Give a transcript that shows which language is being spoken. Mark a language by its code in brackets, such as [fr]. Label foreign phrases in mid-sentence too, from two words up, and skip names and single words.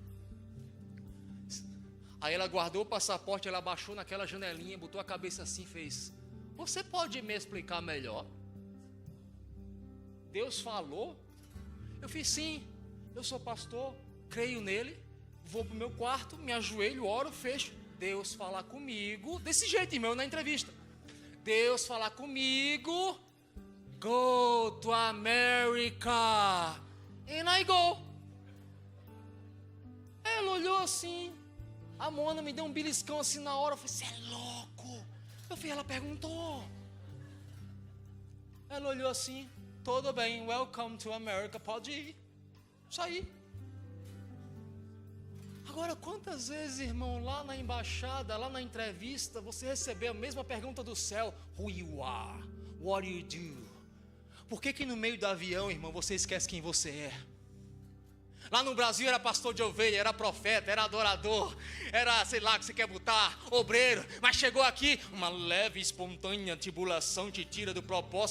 [pt] Aí ela guardou o passaporte, ela abaixou naquela janelinha, botou a cabeça assim e fez, você pode me explicar melhor? Deus falou? Eu fiz, sim, eu sou pastor, creio nele, vou para o meu quarto, me ajoelho, oro, fecho. Deus falar comigo, desse jeito, irmão, na entrevista. Deus falar comigo, [en] go to America, and I go. [pt] Ela olhou assim, a Mona me deu um beliscão assim na hora, eu falei, você é louco? Eu falei, ela perguntou. Ela olhou assim, tudo bem, [en] welcome to America, [pt] pode ir, sair. Agora, quantas vezes, irmão, lá na embaixada, lá na entrevista, você recebeu a mesma pergunta do céu, [en] who you are, what do you do? [pt] Por que no meio do avião, irmão, você esquece quem você é? Lá no Brasil era pastor de ovelha, era profeta, era adorador, era, sei lá, o que você quer botar, obreiro. Mas chegou aqui, uma leve, espontânea tribulação te tira do propósito.